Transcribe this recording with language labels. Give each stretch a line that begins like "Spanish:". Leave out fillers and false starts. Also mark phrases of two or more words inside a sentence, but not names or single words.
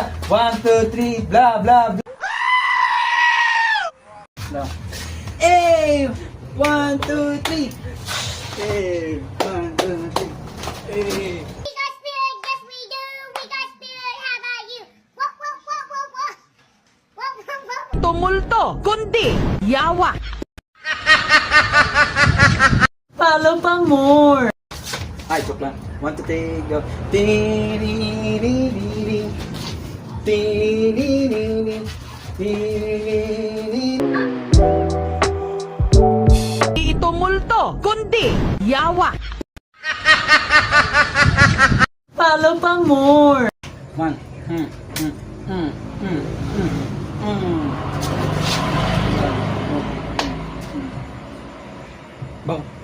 English: 1, 2, 3, blah, blah, blah. No. Hey! 1, 2, 3. Hey! 1, 2, 3. Hey! We got spirit, yes we do. We got spirit, how about you? Whoa, whoa, whoa, whoa, whoa. Whoa, whoa, whoa.
Cebuano: Tumulto, kundi, yawa. Follow pa more. Ay, joke lang. 1, 2, 3, go. Ti-ri-ri-ri-ri. Ti-ri-ri-ri-ri. Ti-ri-ri-ri-ri. Itumulto, kundi, yawa. Follow pa more.
English: 1. Bang.